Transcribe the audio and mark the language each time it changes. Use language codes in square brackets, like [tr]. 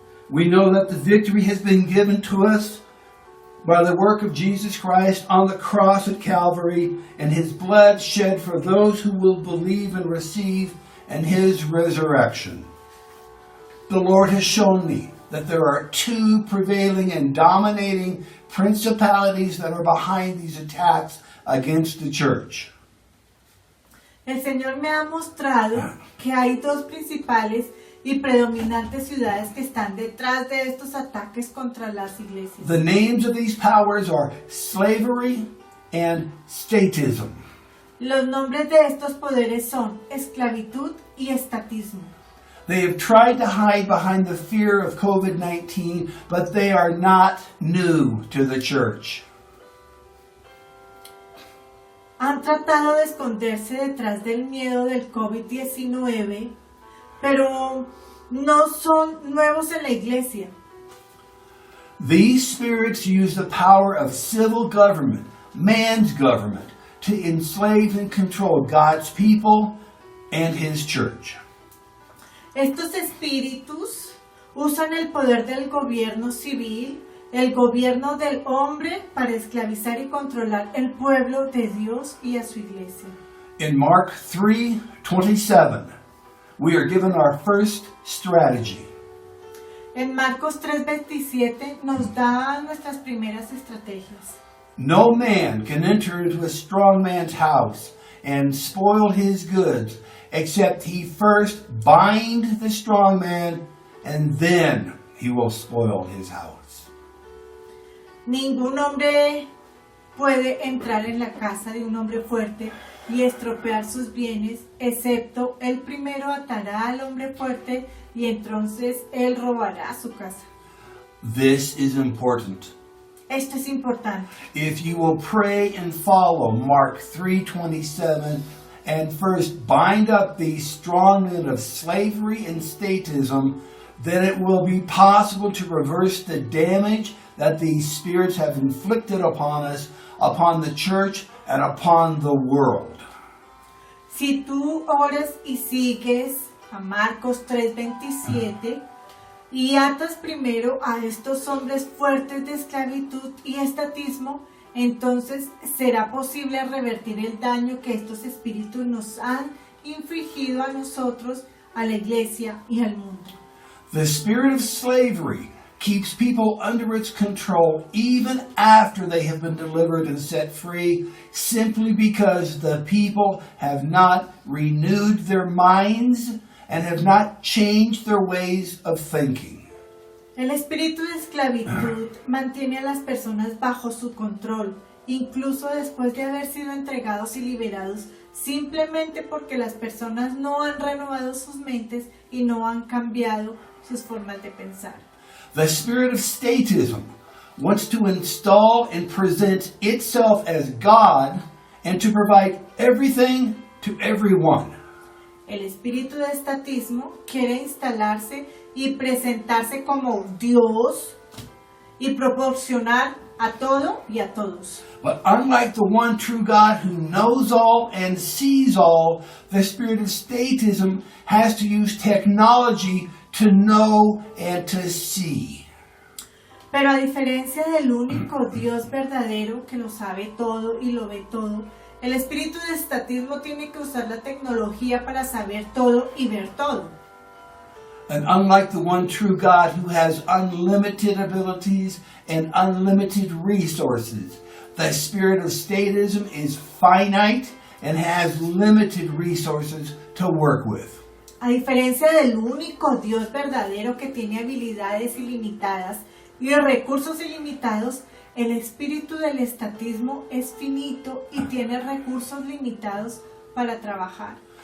[en] We know that the victory has been given to us by the work of Jesus Christ on the cross at Calvary and his blood shed for those who will believe and receive and his resurrection. The Lord has shown me that there are two prevailing and dominating principalities that are behind these attacks against the church. [es] El Señor me ha mostrado que hay dos principales y predominantes ciudades que están detrás de estos ataques contra las iglesias. [en] The names of these powers are slavery and statism. [es] Los nombres de estos poderes son esclavitud y estatismo. [en] They have tried to hide behind the fear of COVID-19, but they are not new to the church. [es] Han tratado de esconderse detrás del miedo del COVID-19, pero no son nuevos en la iglesia. [en] These spirits use the power of civil government, man's government, to enslave and control God's people and his church. [es] Estos espíritus usan el poder del gobierno civil, el gobierno del hombre, para esclavizar y controlar el pueblo de Dios y a su iglesia. [en] In Mark 3:27, we are given our first strategy. [es] En Marcos 3:27 nos da nuestras primeras estrategias. [en] No man can enter into a strong man's house and spoil his goods, except he first bind the strong man, and then he will spoil his house. [es] Ningún hombre puede entrar en la casa de un hombre fuerte y estropear sus bienes, excepto él primero atará al hombre fuerte y entonces él robará su casa. [en] This is important. [es] Esto es importante. [en] If you will pray and follow Mark 3:27 and first bind up these strong men of slavery and statism, then it will be possible to reverse the damage that these spirits have inflicted upon us, upon the church, and upon the world. [es] Si tú oras y sigues a Marcos 3:27 y atas primero a estos hombres fuertes de esclavitud y estatismo, entonces será posible revertir el daño que estos espíritus nos han infligido a nosotros, a la iglesia y al mundo. [en] The spirit of slavery keeps people under its control even after they have been delivered and set free, simply because the people have not renewed their minds and have not changed their ways of thinking. [es] El espíritu de esclavitud mantiene a las personas bajo su control, incluso después de haber sido entregados y liberados, simplemente porque las personas no han renovado sus mentes y no han cambiado sus formas de pensar. [en] The spirit of statism wants to install and present itself as God and to provide everything to everyone. [es] El espíritu de estatismo quiere instalarse y presentarse como Dios y proporcionar a todo y a todos. [en] But unlike the one true God who knows all and sees all, the spirit of statism has to use technology to know and to see. [es] Pero a diferencia del único Dios verdadero que lo sabe todo y lo ve todo, el espíritu de estatismo tiene que usar la tecnología para saber todo y ver todo. [en] And unlike the one true God who has unlimited abilities and unlimited resources, the spirit of statism is finite and has limited resources to work with. [es] A diferencia del único Dios verdadero que tiene habilidades ilimitadas y recursos ilimitados, el espíritu del estatismo es finito y tiene recursos limitados para trabajar.